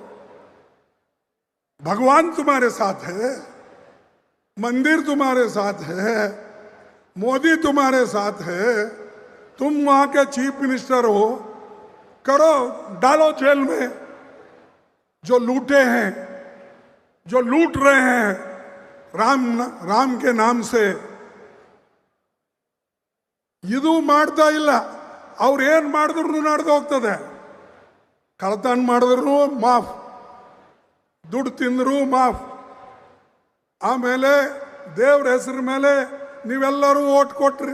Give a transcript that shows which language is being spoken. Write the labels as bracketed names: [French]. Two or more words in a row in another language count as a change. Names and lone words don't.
[Hindi] भगवान तुम्हारे साथ है, मंदिर तुम्हारे साथ है, मोदी तुम्हारे साथ है, तुम वहां के [English] chief minister [Hindi] हो, करो, डालो जेल में, जो लूटे हैं, जो लूट रहे हैं राम के नाम से, [Kannada] ಇದು ಮಾಡ್ತಾ ಇಲ್ಲ. ಅವ್ರು ಏನು ಮಾಡಿದ್ರು ನಡೆದು ಹೋಗ್ತದೆ. ಕಳ್ತನ ಮಾಡಿದ್ರು ಮಾಫ್, ದುಡ್ಡು ತಿಂದ್ರು ಮಾಫ್. ಆಮೇಲೆ ದೇವ್ರ ಹೆಸರ ಮೇಲೆ ನೀವೆಲ್ಲರೂ ಓಟ್ ಕೊಟ್ರಿ.